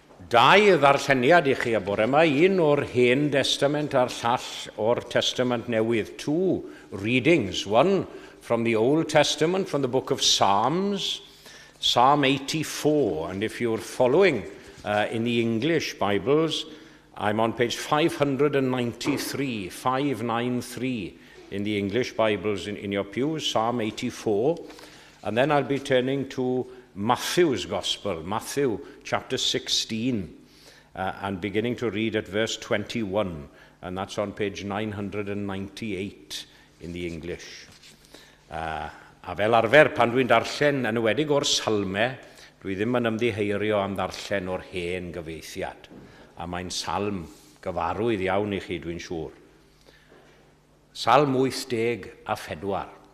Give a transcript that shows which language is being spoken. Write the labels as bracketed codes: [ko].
[cy] Dau ddarlleniad I chi a bore yma, un o'r Hen Testament a'r llall o'r Testament Newydd. [en] Two readings, one from the Old Testament, from the book of Psalms, Psalm 84, and if you're following in the English Bibles, I'm on page 593, 593 in the English Bibles in your pews, Psalm 84, and then I'll be turning to Matthew's Gospel, Matthew chapter 16, and beginning to read at verse 21, and that's on page 998 in the English. [cy] A fel arfer, pan dwi'n darllen yn ywedig o'r salmau, dwi ddim yn ymddiheurio am ddarllen o'r hen gyfeithiad, a mae'n salm gyfarwydd iawn I chi, dwi'n siŵr. Salm 84.